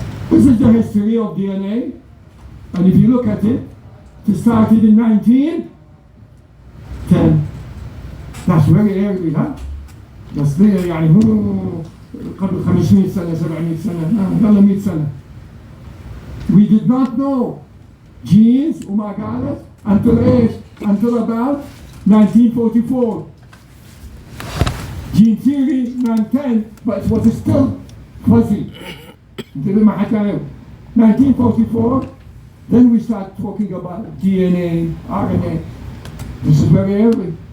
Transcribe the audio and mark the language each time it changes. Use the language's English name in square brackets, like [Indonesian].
[English] This is the history of DNA, and if you look at it, it started in 1910. That's very early, huh? [Arabic] بس يعني مو قبل 500 سنة 700 سنة قبل 100 سنة. [English] We did not know genes [Arabic] وما قالت [English] until about 1944. Gene theory 910, but it was still fuzzy. Until 1944, then we start talking about DNA, RNA. This is very early.